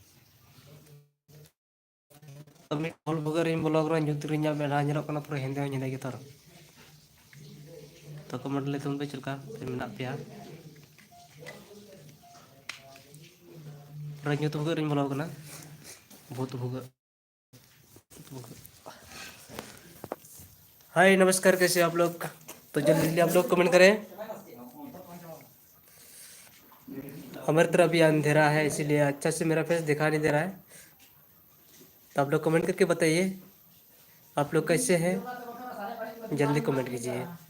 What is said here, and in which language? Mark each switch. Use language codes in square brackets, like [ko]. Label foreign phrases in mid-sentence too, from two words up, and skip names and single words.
[sat] ᱛᱚ ᱢᱤᱫ ᱦᱚᱞ ᱵᱷᱩᱜᱟᱹᱜ ᱨᱤᱧ ᱵᱚᱞᱚ ᱠᱟᱱᱟ ᱧᱩᱛ ᱨᱮ ᱤᱧᱟᱹᱜ ᱢᱮᱫᱦᱟ ᱧᱮᱞᱚᱜ ᱠᱟᱱᱟ ᱯᱩᱨᱟᱹ ᱦᱮᱸᱫᱮ ᱦᱚᱸ ᱦᱮᱸᱫᱮ ᱜᱮ ᱛᱚ ᱛᱚ ᱠᱚᱢᱮᱱᱴ ᱞᱟᱹᱭ ᱛᱟᱵᱚᱱ ᱯᱮ ᱪᱮᱫ ᱞᱮᱠᱟ ᱢᱮᱱᱟᱜ ᱯᱮᱭᱟ ᱯᱩᱨᱟᱹ ᱧᱩᱛ ᱵᱷᱩᱜᱟᱹᱜ ᱨᱤᱧ ᱵᱚᱞᱚ ᱠᱟᱱᱟ भूत भूगत। [hi] हाय नमस्कार, कैसे आप लोग? तो जल्दी जल्दी आप लोग कमेंट करें। हमारी तरफ भी अंधेरा है इसीलिए अच्छा से मेरा फेस दिखा नहीं दे रहा है, तो आप लोग कमेंट करके बताइए आप लोग कैसे हैं, जल्दी कमेंट कीजिए।